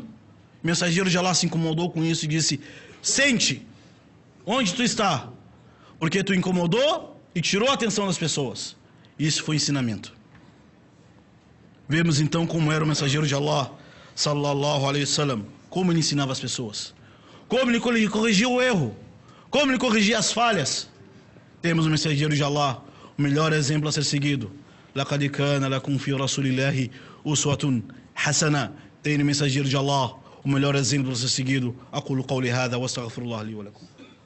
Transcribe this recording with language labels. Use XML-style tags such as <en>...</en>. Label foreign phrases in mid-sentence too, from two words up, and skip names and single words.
<pt>O mensageiro de Allah se incomodou com isso e disse: sente onde tu está, porque tu incomodou e tirou a atenção das pessoas. Isso foi ensinamento. Vemos então como era o mensageiro de Allah,</pt> <ar>sallallahu alaihi wasallam,</ar> <pt>como ele ensinava as pessoas, como ele corrigia o erro, como ele corrigia as falhas. Temos o mensageiro de Allah, o melhor exemplo a ser seguido.</pt> <ar>لقد كان لكم في رسول الله أسوة حسنة.</ar> <pt>Tem no mensageiro de Allah o melhor exemplo a ser seguido.</pt> <ar>أقول قولي هذا وأستغفر الله لي ولكم.</ar>